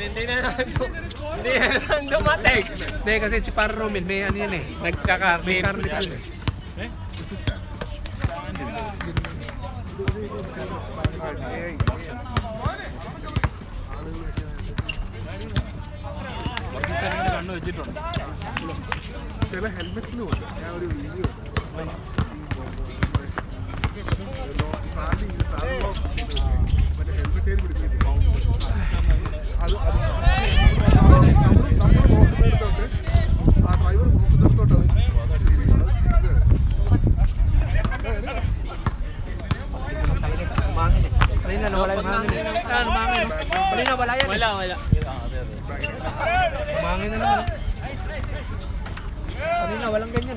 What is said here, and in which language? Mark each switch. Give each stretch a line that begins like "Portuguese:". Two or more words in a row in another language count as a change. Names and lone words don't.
Filipino: Hindi na naman dumating. Hindi, kasi si Par Romel, may ano yan eh. May carnival eh.
Malayalam: കണ്ണു വെച്ചിട്ടുണ്ട്. ചില ഹെൽമെറ്റ്സിനുമുണ്ട്. ഞാൻ ഒരു വീഡിയോ മറ്റേ ഹെൽമെറ്റേൽ പിടിച്ചിട്ട് അത് നമ്മൾ നോക്കുന്നിടത്തോട്ട് ആ ഡ്രൈവർ നോക്കുന്നിടത്തോട്ടാണ്
Filipino: Mangin eh. Kanina nawala yung mangin eh. Mangin. Kanina wala yan eh. Wala. Mangin na naman. Kanina walang ganyan eh.